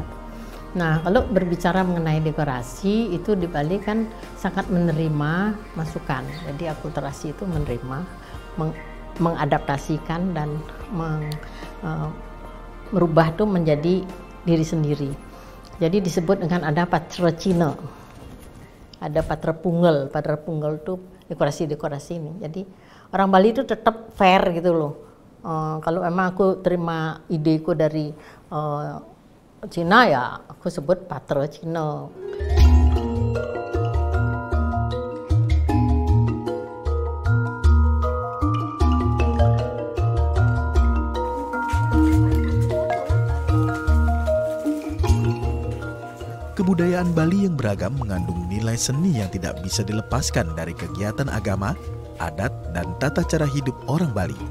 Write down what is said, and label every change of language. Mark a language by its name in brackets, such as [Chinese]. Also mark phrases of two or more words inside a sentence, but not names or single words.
[Indonesian] Nah, kalau berbicara mengenai dekorasi, itu di Bali kan sangat menerima masukan. Jadi akulturasi itu menerima, mengadaptasikan dan merubah itu menjadi diri sendiri. Jadi disebut dengan ada patra Cina, ada patra Punggel. Patra Punggel itu dekorasi-dekorasi ini. Jadi orang Bali itu tetap fair gitu loh. Kalau emang aku terima ideku dari Cina, ya aku sebut patra Cina. Kebudayaan Bali yang beragam mengandung nilai seni yang tidak bisa dilepaskan dari kegiatan agama, adat, dan tata cara hidup orang Bali.